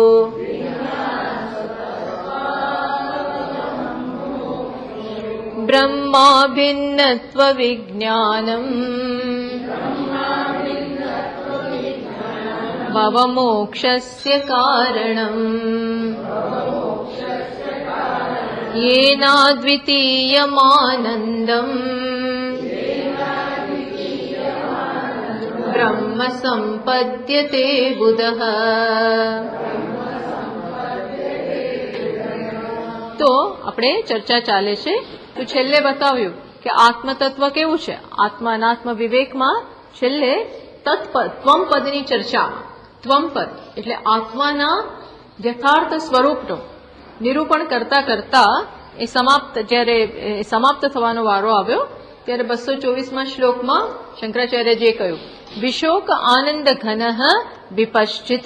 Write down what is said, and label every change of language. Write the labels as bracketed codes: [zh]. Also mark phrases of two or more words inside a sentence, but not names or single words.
[sa] ब्रह्माभिन्नत्वविज्ञानम् भवमोक्षस्य कारणम् येनाद्वितीयमानन्दम् ब्रह्म सम्पद्यते बुधः। [gu] तो આપણે ચર્ચા ચાલે છે તો છેલ્લે બતાવ્યું કે આત્મતત્વ કેવું છે। આત્મા અનાત્મ વિવેકમાં છેલ્લે તત્પદ ત્વમ પદની ચર્ચા। ત્વમ પદ એટલે આત્માના યથાર્થ સ્વરૂપનું નિરૂપણ કરતા કરતા એ સમાપ્ત થવાનો વારો આવ્યો ત્યારે 224માં શ્લોકમાં શંકરાચાર્યજીએ કહ્યું [sa] विशोक आनंद घनः विपश्चित।